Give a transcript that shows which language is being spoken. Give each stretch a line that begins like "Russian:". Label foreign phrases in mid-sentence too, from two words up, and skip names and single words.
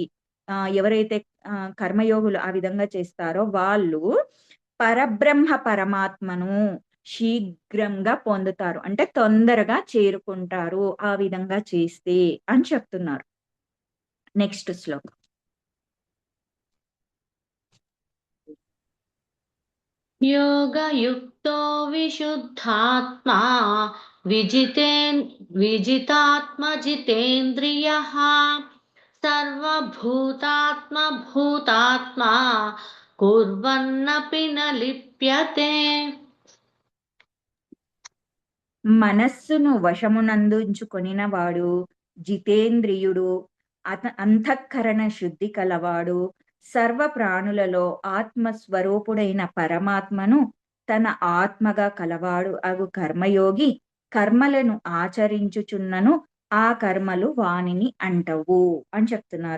Telugu: ఎవరైతే కర్మయోగులు ఆ విధంగా చేస్తారో వాళ్ళు పరబ్రహ్మ పరమాత్మను శీఘ్రంగా పొందుతారు. అంటే తొందరగా చేరుకుంటారు ఆ విధంగా చేస్తే అని చెప్తున్నారు. నెక్స్ట్ శ్లోకం.
Sanskrit: योगयुक्तो विशुद्धात्मा विजितात्मजितेन्द्रियः सर्वभूतात्मभूतात्मा कुर्वन्नपि न लिप्यते.
Telugu: మనస్సును వశమునందుంచుకొనిన వాడు జితేంద్రియుడు, అంతఃకరణ శుద్ధి కలవాడు, సర్వ ప్రాణులలో ఆత్మస్వరూపుడైన పరమాత్మను తన ఆత్మగా కలవాడు అగు కర్మయోగి కర్మలను ఆచరించుచున్నను ఆ కర్మలు వానిని అంటవు అని చెప్తున్నారు.